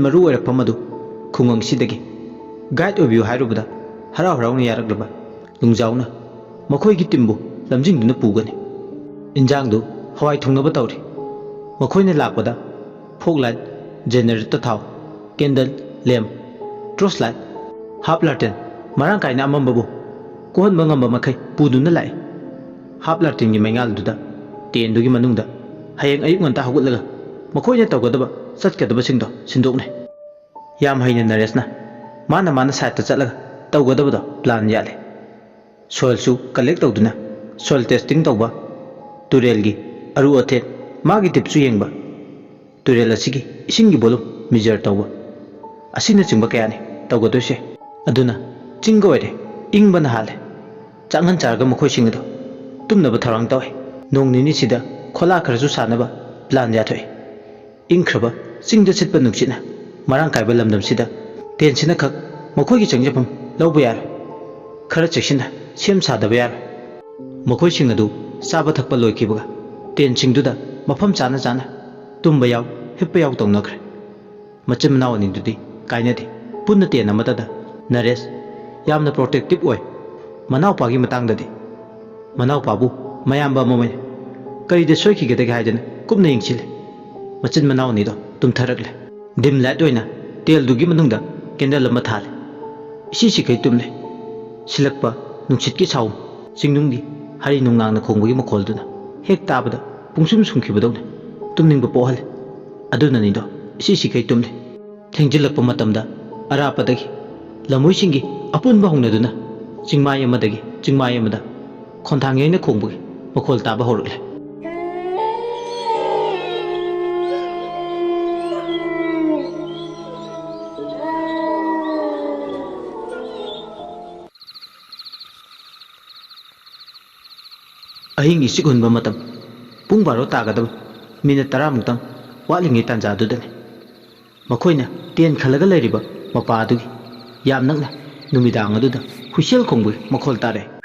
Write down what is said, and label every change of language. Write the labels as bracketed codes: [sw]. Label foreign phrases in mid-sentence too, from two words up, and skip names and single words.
[mni] maru oirakpam adu khungang sidagi guide obiu hairubada harau ni yaraklaba lungjauna makhoi gi timbu lamjingduna pugani injangdu hawai thungnaba tawri makhoina lakpada [en] folk light generator [mni] thaw [en] candle lamp torchlight half lantern [mni] marang kaina amambabu kohon mangamba makai puduna lai [en] half lantern [mni] gi maingal duda tendugi manungda hayeng ayuk nganta hagutlaga makhoina tawgadaba satkadaba singdo sindokne yam haina Nareshna mana site chatlaga tawgadaba plan yale soil su collect tawduna [en] soil testing [mni] tawba turel gi aru athe magi tipsu yengba turel asigi isingi bolum measure tawba asina chingba kayani tawgadose aduna chinggoire ingbana hale changan charga makhoi singdo tumnaba tharang tawe nong nini sida khola kharasu sanaba plan ya thoi ingkhraba chingda sitpa nuksina marang kaiba lamdam sida tensina khak makhoi gi changjapam lawba yar khara cheksina sem sadaba yar makhoi sing adu saba thakpa loikibaga ten chingduda mafam chana tumba yaw hippa yaw tongnakhre machin manawani dudi kainadi punna ten amatada Naresh yamna protective oi manaw pagi matangdadi manaw pabu mayamba momai karida soikigedagi haidana kupna yingchile machin manaw ni do tumtharakle [en] dim light [mni] oina tel dugi manungda candle ama thale isi kai tumle silakpa nungchitki saum singnungdi hari nungnangna khongbugi makholduna hek tabada pungsum sumkhibadawne tumningba pohale aduna ni do isi kai tumle thengjilakpa matamda arapadagi lamoisingi apunba hongnaduna chingmai amadagi chingmai amada khonthang yaina khongbugi makhol taba horukle ahing isik hunba matam pung baro tagadaba minute 10 muktang walingi tanjadudane makhoina ten khalaga leiriba mapa adugi yam nakna numidang aduda huisel khongbu makhol tare